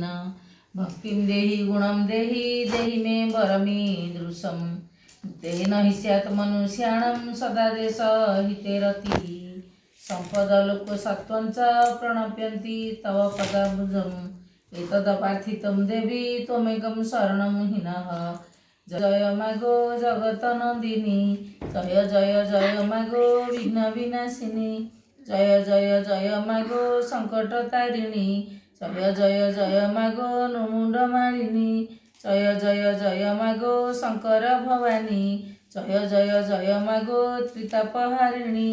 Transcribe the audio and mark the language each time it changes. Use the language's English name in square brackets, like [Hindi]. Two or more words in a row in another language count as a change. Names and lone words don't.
[Sanskrit] भक्तिं देहि गुणं देहि देहि मे वरमीदृशं। तेन हि स्यात् मनुष्याणां सदा देशहिते रतिः। सम्पदलोक सत्त्वं च प्रणप्यन्ति तव पदाब्जम्। एतदपार्थितं देवी त्वमेकं शरणं हिनः। [Bangla] জয় মাগো জগতনন্দিনী, জয় জয় জয় মাগো বিঘ্নবিনাশিনী, জয় জয় জয় মাগো সংকটতারিণী, জয় জয় জয় মাগো নুমুণ্ডমালিনী, জয় জয় জয় মাগো শংকর ভবানী, জয় জয় জয় মাগো ত্রিতাপহারিণী।